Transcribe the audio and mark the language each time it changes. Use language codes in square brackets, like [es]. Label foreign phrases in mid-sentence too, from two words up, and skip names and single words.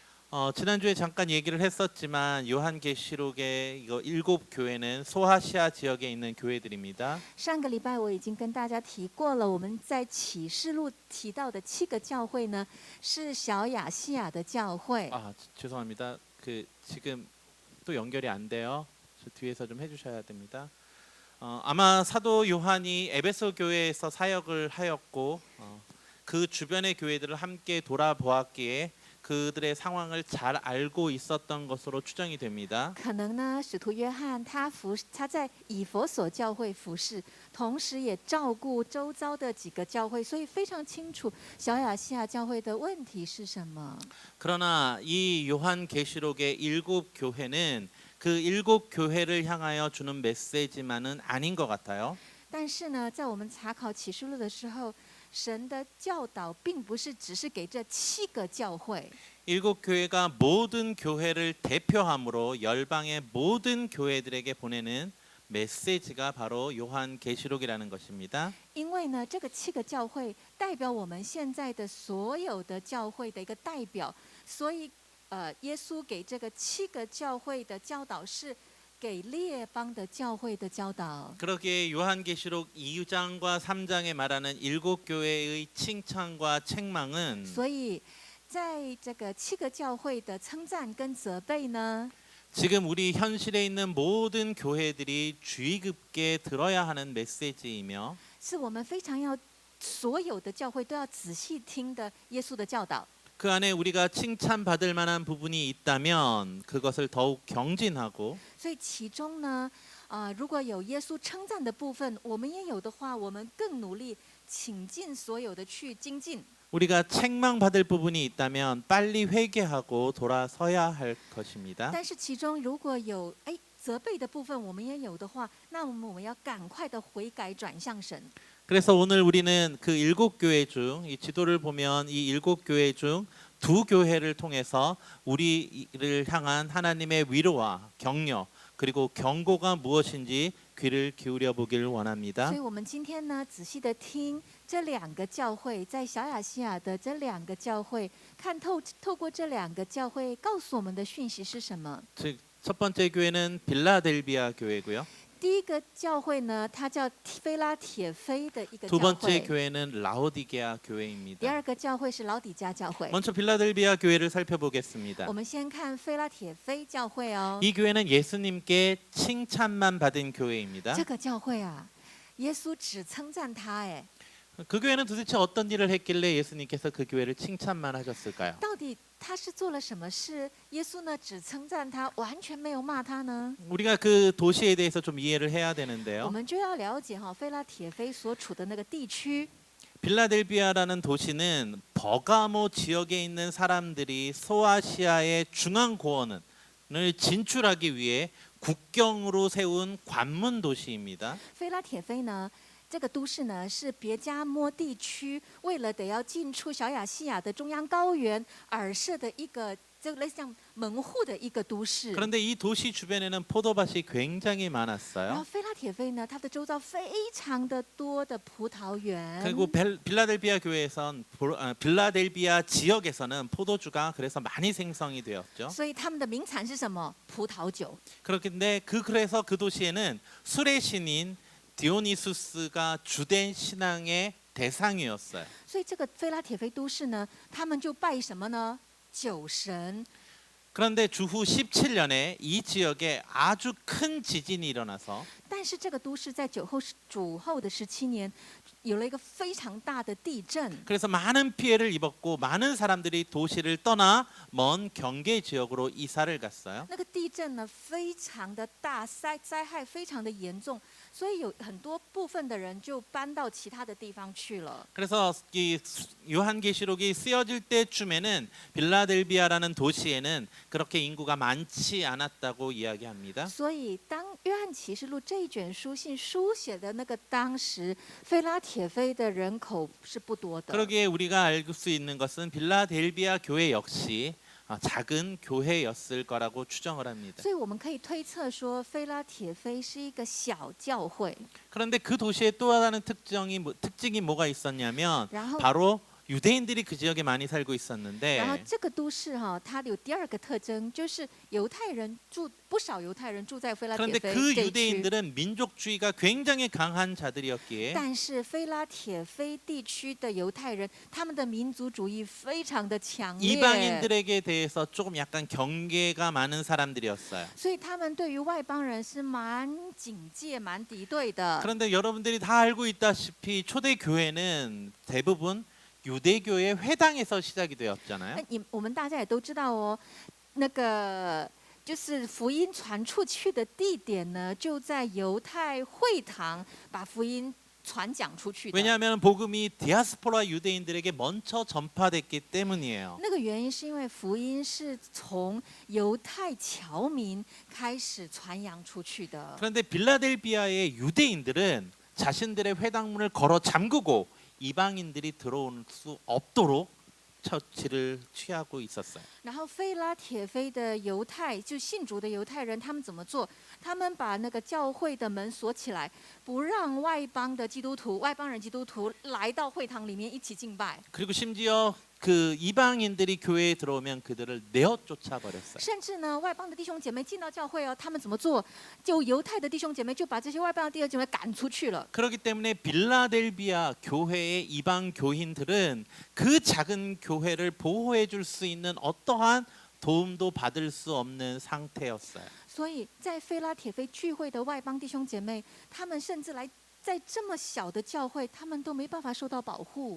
[ko] 지난주에 잠깐 얘기를 했었지만 요한계시록의 이거 7교회는 소아시아 지역에 있는 교회들입니다. [zh] 上个礼拜我已经跟大家提过了，我们在启示录提到的7个教会呢，是小亚细亚的教会。 [ko] 죄송합니다. 지금 또 연결이 안 돼요. 저 뒤에서 좀 해주셔야 됩니다. 아마 사도 요한이 에베소 교회에서 사역을 하였고 그 주변의 교회들을 함께 돌아보았기에 그들의 상황을 잘 알고 있었던 것으로 추정이 됩니다. [zh] 可能呢，使徒约翰他在以弗所教会服侍，同时也照顾周遭的几个教会，所以非常清楚小亚细亚教会的问题是什么。 [ko] 그러나 이 요한계시록의 7교회는 그 7교회를 향하여 주는 메시지만은 아닌 것 같아요. [zh] 但是呢，在我们查考启示录的时候，神的教导并不是只是给这7个教会。 [ko] 7교회가 모든 교회를 대표함으로 열방의 모든 교회들에게 보내는 메시지가 바로 요한계시록이라는 것입니다. [zh] 因为呢，这个7个教会代表我们现在的所有的教会的一个代表，所以耶稣给这个7个教会的教导是给列邦的教会的教导。 [ko] 그러기에 요한계시록 2장과 3장에 말하는 7교회의 칭찬과 책망은 [zh] 所以在这个7个教会的称赞跟责备呢， [ko] 지금 우리 현실에 있는 모든 교회들이 주의 깊게 들어야 하는 메시지이며 [zh] 是我们非常要所有的教会都要仔细听的耶稣的教导。 [ko] 그 안에 우리가 칭찬받을 만한 부분이 있다면 그것을 더욱 경진하고 [zh] 所以其中呢，如果有耶稣称赞的部分，我们也有的话，我们更努力，倾尽所有的去精进。 [ko] 우리가 책망받을 부분이 있다면 빨리 회개하고 돌아서야 할 것입니다. [zh] 但是其中如果有责备的部分，我们也有的话，那我们要赶快的悔改转向神。 [ko] 그래서 오늘 우리는 그 7교회 중 이 지도를 보면 이 7교회 중 2교회를 통해서 우리를 향한 하나님의 위로와 격려 그리고 경고가 무엇인지 귀를 기울여 보길 원합니다. [zh] 所以我们今天呢，仔细的听这2个教会，在小亚细亚的这2个教会，看透过这2个教会告诉我们的讯息是什么。 [ko] 즉 첫 번째 교회는 빌라델비아 교회고요. [zh] 第一个教会呢，它叫菲拉铁菲的一个 [ko] 두 [zh] 教 [ko] 번째 [zh] 会。 [ko] 교회는 라오디게아 [zh] 第 [ko] 교회입니다. [zh] 2 个教会是老底嘉教会。 [ko] 먼저 빌라델비아 교회를 살펴보겠습니다. [zh] 我们先看菲拉铁菲教会哦。 [ko] 이 교회는 예수님께 칭찬만 받은 교회입니다. [zh] 这个教会啊，耶稣只称赞他，哎， [ko] 그 교회는 도대체 어떤 일을 했길래 예수님께서 그 교회를 칭찬만 하셨을까요? [zh] 到底他是做了什么事？耶稣呢只称赞他，完全没有骂他呢？ [ko] 우리가 그 도시에 대해서 좀 이해를 해야 [zh] 我 [ko] 되는데요. [zh] 们就要了解哈，菲拉铁菲所处的那个地区。 [ko] 빌라델비아라는 도시는 버가모 지역에 있는 사람들이 소아시아의 중앙 고원을 진출하기 위해 국경으로 세운 관문 도시입니다. [zh] 菲拉铁菲呢，这个都市呢是别加摩地区为了得要进出小亚细亚的中央高原而设的一个，就类似像门户的一个都市。 [ko] 그런데 이 도시 주변에는 포도밭이 굉장히 [zh] 然后 [ko] 많았어요. [zh] 菲拉铁菲呢，它的周遭非常的多的葡萄园。 [ko] 그리고 빌라델비아 교회에선 빌라델비아 지역에서는 포도주가 그래서 많이 생성이 되었죠. [zh] 所以他们的名产是什么？葡萄酒。 [ko] 그렇긴데 그래서 그 도시에는 술의 신인 디오니수스가 주된 신앙의 대상이었어요. [zh] 所以这个菲拉铁菲都市呢，他们就拜什么呢？酒神。 [ko] 그런데 주후 17년에 이 지역에 아주 큰 지진이 일어나서 [zh] 但是这个都市在主后的17年，有了一个非常大的地震。 [ko] 그래서 많은 피해를 입었고 많은 사람들이 도시를 떠나 먼 경계 지역으로 이사를 갔어요. [zh] 那个地震呢，非常的大，灾害非常的严重，所以有很多部分的人就搬到其他的地方去了。 [ko] 그래서 이 요한계시록이 쓰여질 때쯤에는 빌라델비아라는 도시에는 그렇게 인구가 많지 않았다고 이야기합니다. [zh] 所以，当约翰启示录这一卷书信书写的那个当时，菲拉铁菲的人口是不多的。 [ko] 그러기에 우리가 알 수 있는 것은 빌라델비아 교회 역시 작은 교회였을 거라고 추정을 합니다. [zh] 所以我们可以推测说，菲拉铁菲是一个小教会。 [ko] 그런데 그 도시에 또 다른 특징이 뭐가 있었냐면 [zh] 然后， [ko] 바로 유대인들이 그 지역에 많이 살고 [zh] 然后 [ko] 있었는데 [zh] 这个都市哈、它有第二个特征，就是犹太人住不少犹太人住在菲拉铁 [ko] 그런데 [zh] 菲 [ko] 그 [zh] 这一区。 [ko] 유대인들은 민족주의가 굉장히 강한 자들이었기에 [zh] 但是菲拉铁菲地区的犹太人，他们的民族主义非常的强烈， [ko] 이방인들에게 대해서 조금 약간 경계가 많은 사람들이었어요. [zh] 所以他们对于外邦人是蛮警戒、蛮敌对的。 [ko] 그런데 여러분들이 다 알고 있다시피 초대 교회는 대부분 유대교의 회당에서 시작이 되었잖아요. [zh] 我们大家也都知道哦，那个就是福音传出去的地点呢，就在犹太会堂把福音传讲出去的。 [ko] 왜냐하면 복음이 디아스포라 유대인들에게 먼저 전파됐기 때문이에요. [zh] 那个原因是因为福音是从犹太侨民开始传扬出去的。 [ko] 그런데 빌라델비아의 유대인들은 자신들의 회당문을 걸어 잠그고 이방인들이 들어올 수 없도록 처치를 취하고 있었어요. [zh] 然后菲拉铁菲的犹太，就信主的犹太人，他们怎么做？他们把那个教会的门锁起来，不让外邦的基督徒、外邦人基督徒来到会堂里面一起敬拜。 [ko] 그리고 심지어 그 이방인들이 교회에 들어오면 그들을 내어 쫓아버렸어요. [zh] 甚至呢，外邦的弟兄姐妹进到教会哦，他们怎么做？就犹太的弟兄姐妹就把这些外邦的弟兄姐妹赶出去了。 [ko] 그렇기 때문에 빌라델비아 교회의 이방 교인들은 그 작은 교회를 보호해 줄 수 있는 어떠한 도움도 받을 수 없는 상태였어요. [zh] 所以在菲拉铁菲聚会的外邦弟兄姐妹，他们甚至来在这么小的教会，他们都没办法受到保护。